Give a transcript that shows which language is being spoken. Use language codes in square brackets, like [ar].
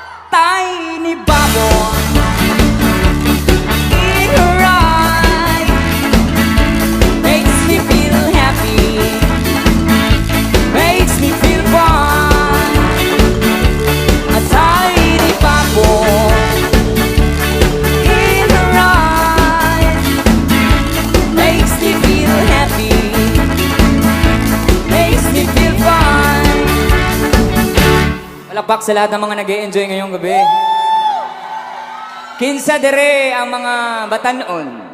[en] Tiny bubble in her eye makes me feel happy, makes me feel fine. A tiny bubble in her eye makes me feel happy, makes me feel fine. [tl] Palakpak sa lahat ng mga nag-e-enjoy ngayong gabi. [ceb] Kinsa dere ang mga batanon.